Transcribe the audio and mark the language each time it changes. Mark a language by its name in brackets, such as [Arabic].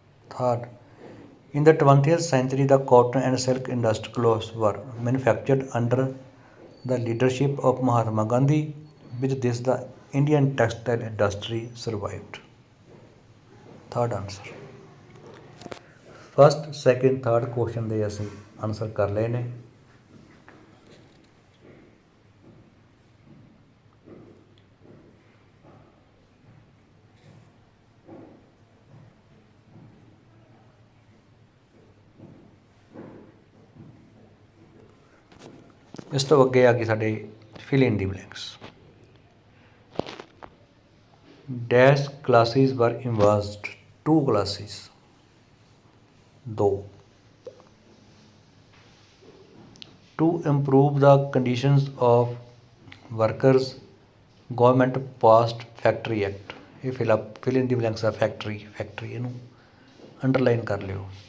[English] Third, in the 20th century, the cotton and silk industry clothes were manufactured under the leadership of Mahatma Gandhi. With this, the Indian textile industry survived. Third answer. [Punjabi] First, second, third question ਦੇ ਅਸੀਂ answer ਕਰ ਲਏ ਨੇ। ਇਸ ਤੋਂ ਅੱਗੇ ਆ ਗਏ ਸਾਡੇ ਫਿਲ ਇਨ ਦੀ ਬਲੈਂਕਸ। [English] Dash classes ਵਰ ਇਨਵਰਸਡ। 2 classes, 2। To improve the conditions of workers, government passed Factory Act। [Punjabi] ਇਹ ਫਿਲ ਇਨ ਦੀ ਬਲੈਂਕਸ ਆ ਫੈਕਟਰੀ ਇਹਨੂੰ ਅੰਡਰਲਾਈਨ ਕਰ ਲਿਓ।